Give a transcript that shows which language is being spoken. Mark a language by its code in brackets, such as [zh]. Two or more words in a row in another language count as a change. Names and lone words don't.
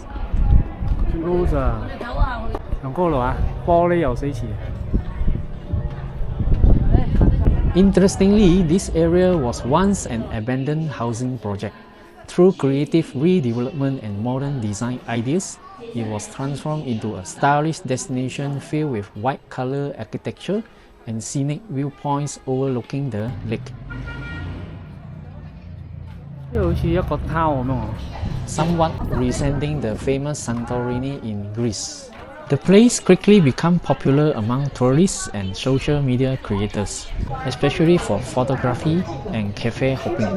[yue] 高咋？上高樓啊？玻璃游水池。 [en] Interestingly, this area was once an abandoned housing project. Through creative redevelopment and modern design ideas, it was transformed into a stylish destination filled with white-collar architecture and scenic viewpoints overlooking the lake. [yue] 即係好似一個 town 咁樣。 [en] Somewhat resembling the famous Santorini in Greece. The place quickly became popular among tourists and social media creators, especially for photography and cafe hopping.